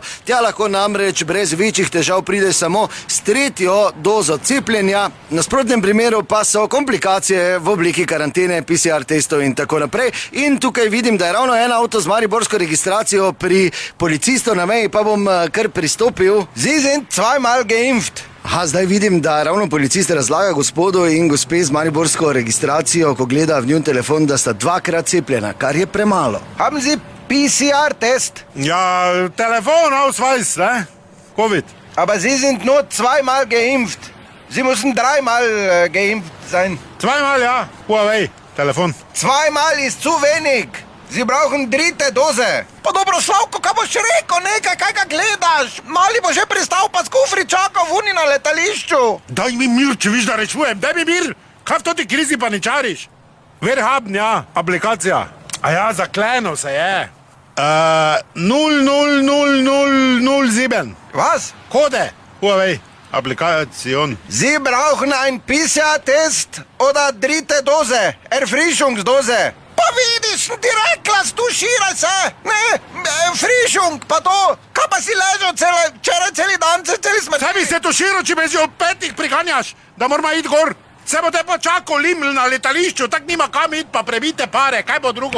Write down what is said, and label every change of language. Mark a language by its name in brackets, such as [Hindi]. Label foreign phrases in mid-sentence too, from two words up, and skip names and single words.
[Slovenian] Tja lahko namreč brez večjih težav pride samo s tretjo dozo cepljenja. V nasprotnem primeru pa so komplikacije v obliki karantene, PCR testov in tako naprej. In tukaj vidim, da je ravno en avto z mariborsko registracijo pri policistov na meji, pa bom kar pristopil. [German] Sie sind zweimal geimpft. [Slovenian] Aha, zdaj vidim, da ravno policist razlaga gospodu in gospe z mariborsko registracijo, ko gleda v njun telefon, da sta dvakrat cepljena, kar je premalo. [German] Haben Sie PCR-Test? Ja, Telefonausweis, ne? Covid. Aber Sie sind nur zweimal geimpft. Sie müssen dreimal geimpft sein. Zweimal, ja. Huawei, Telefon. Zweimal ist zu wenig. Sie brauchen dritte Dose. [Slovenian] Pa dobro, Slavko, kaj boš rekel, nekaj, kaj ga gledaš? Mali bo že pristal, pa s kufri čakal vuni na letališču. Daj mi mir, če viš, da rečujem. Daj mi mir. Kaj v toti krizi paničariš? Verhabn, ja, aplikacija. A ja, zakleno se je. 00007. [German] Was? Kode. Huawei, Applikation. Sie brauchen ein PCR-Test oder dritte Dose, Erfrischungsdose. [Slovenian] Pa vidiš, ti rekla, stuširaj se, ne, frišung, pa to, kaj pa si ležal včeraj celi dan, celi smrt. Saj bi se tuširal, če me že ob 5 priganjaš, da moramo iti gor. Se bo te počakal liml na letališču, tak nima kam iti, pa prebite pare, kaj bo drugo?